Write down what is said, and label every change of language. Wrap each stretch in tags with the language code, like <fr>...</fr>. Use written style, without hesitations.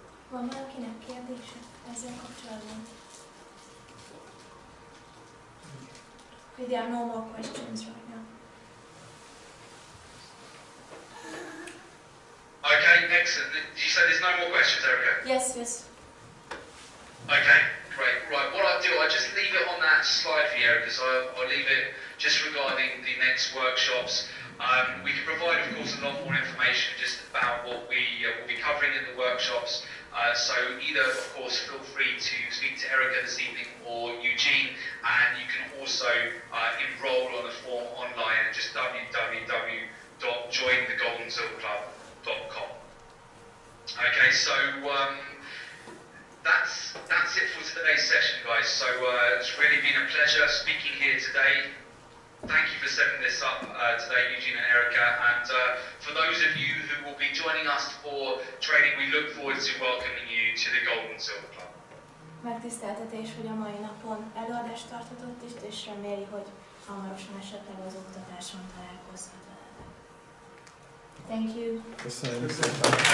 <hu>Van valakinek kérdése ezzel kapcsolatban?</hu> <en>There are no more questions right now. Okay, excellent. Did you say there's no more questions, Erica? Yes, yes. Okay, great. Right, what I'll do, I'll just leave it on that slide for you, because I'll leave it just regarding the next workshops. We can provide, of course, a lot more information just about what we will be covering in the workshops. So either, of course, feel free to speak to Erica this evening or Eugene, and you can also enroll on the form online at just www.jointhegoldandsilverclub.com. Okay, so that's it for today's session, guys. So it's really been a pleasure speaking here today. Thank you for setting this up today, Eugene and Erica. And for those of you who will be joining us for training, we look forward to welcoming you to the Gold and Silver Club.</en> <hu>Megtiszteltetés, hogy a mai napon előadást tarthatott is, és reméli, hogy hamarosan esetleg az oktatáson találkozhat veletek.</hu> <en>Thank you.</en> <hu>Köszönjük szépen.</hu>